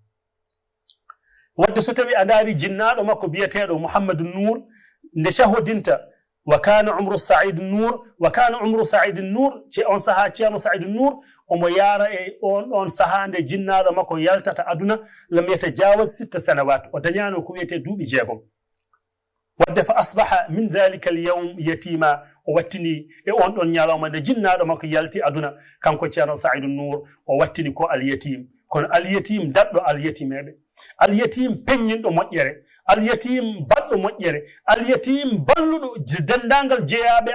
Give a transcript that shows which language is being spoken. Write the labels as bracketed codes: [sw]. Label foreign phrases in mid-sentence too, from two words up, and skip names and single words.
[ff] wadde so tawi a daari jinnaɗo makko biyeteɗo Mouhamadou Nour nde shahodinta [ar] وكان عمر [ff] Saïdou Nour on saha ceerno Saïdou Nour omo yaara e on saha nde jinnaɗo makko yaltata aduna [ar] لم يتجاوز 6 سنوات [ff] o dañano ko wiyete duuɓi 6 wadde [ar] فأصبح من ذلك اليوم يتيما [ff] o wattini e on ɗon ñalawma nde jinnaɗo makko yalti aduna kanko ceerno Saïdou Nour o wattini ko al yatim kono al yatim daɗɗo al yatimeɓe al yatim peññinɗo moƴƴere al yatim baɗɗo moƴƴere al yatim balluɗo dendagal jeeyaɓe